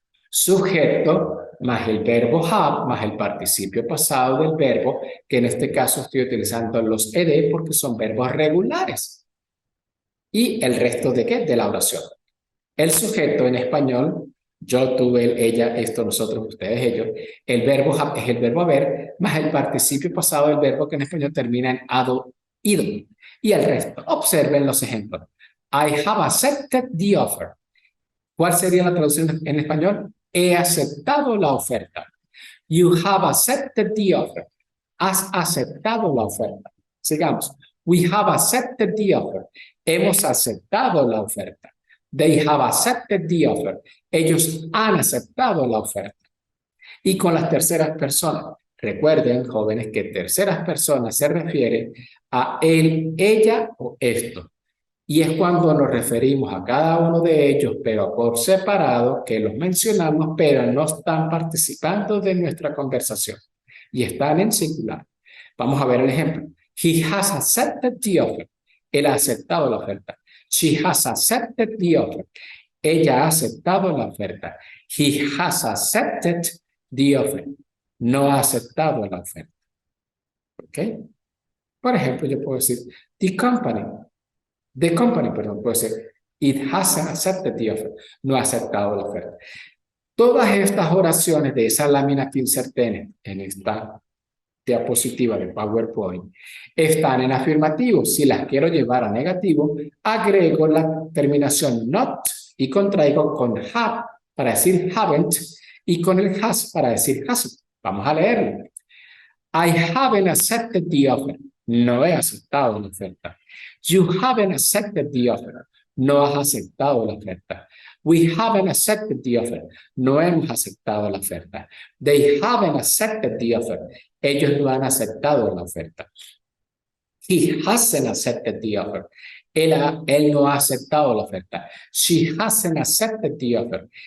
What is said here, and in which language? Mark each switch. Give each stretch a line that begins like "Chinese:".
Spanish: Sujeto más el verbo have, más el participio pasado del verbo, que en este caso estoy utilizando los ed porque son verbos regulares. Y el resto de ¿qué? De la oración. El sujeto en español, yo, tú, él, ella, esto, nosotros, ustedes, ellos. El verbo have es el verbo haber, más el participio pasado del verbo que en español termina en ado, ido. Y el resto. Observen los ejemplos.
English: I have accepted the offer.
Spanish: ¿Cuál sería la traducción en español? He aceptado la oferta.
English: You have accepted the offer.
Spanish: Has aceptado la oferta. Sigamos.
English: We have accepted the offer.
Spanish: Hemos aceptado la oferta.
English: They have accepted the offer.
Spanish: Ellos han aceptado la oferta. Y con las terceras personas. Recuerden, jóvenes, que terceras personas se refieren a él, ella o esto. Y es cuando nos referimos a cada uno de ellos, pero por separado, que los mencionamos, pero no están participando de nuestra conversación. Y están en singular. Vamos a ver el ejemplo.
English: He has accepted the offer.
Spanish: Él ha aceptado la oferta.
English: She has accepted the offer.
Spanish: Ella ha aceptado la oferta.
English: He has accepted the offer.
Spanish: No ha aceptado la oferta. ¿Ok? Por ejemplo, yo puedo decir,
English: the company,
Spanish: perdón, puede ser,
English: it hasn't accepted the offer.
Spanish: No ha aceptado la oferta. Todas estas oraciones de esa lámina que inserté en esta diapositiva de PowerPoint están en afirmativo. Si las quiero llevar a negativo, agrego la terminación not y contraigo con have para decir haven't y con el has para decir hasn't. Vamos a leerlo.
English: I haven't accepted the offer.
Spanish: No he aceptado la oferta.
English: You haven't accepted the offer.
Spanish: No has aceptado la oferta.
English: We haven't accepted the offer.
Spanish: No hemos aceptado la oferta.
English: They haven't accepted the offer.
Spanish: Ellos no han aceptado la oferta.
English: He hasn't accepted the offer.
Spanish: Él no ha aceptado la oferta.
English: She hasn't accepted the offer.